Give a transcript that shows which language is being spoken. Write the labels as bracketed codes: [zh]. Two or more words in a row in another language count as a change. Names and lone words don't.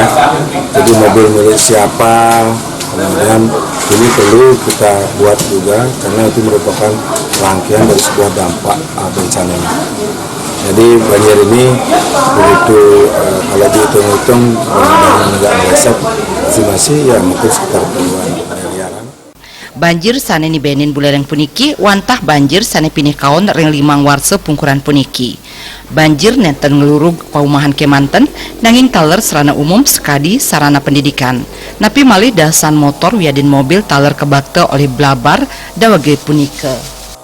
[id] Jadi mobil milik siapa, kemudian ini perlu kita buat juga karena itu merupakan rangkaian dari sebuah dampak bencana ini. Jadi banjir ini begitu kalau dihitung-hitung mudah-mudahan nggak meleset masih ya mungkin sekitar puluhan miliaran. [ban] Banjir saneni benin Buleleng puniki wantah banjir sane pinih kaon ring 5 warse pungkuran puniki. Banjir nenten ngelurug paumahan kemanten nanging taler sarana umum sekadi sarana pendidikan. Napi malih dasan motor wiadin mobil taler kebakte oleh blabar dawage punike.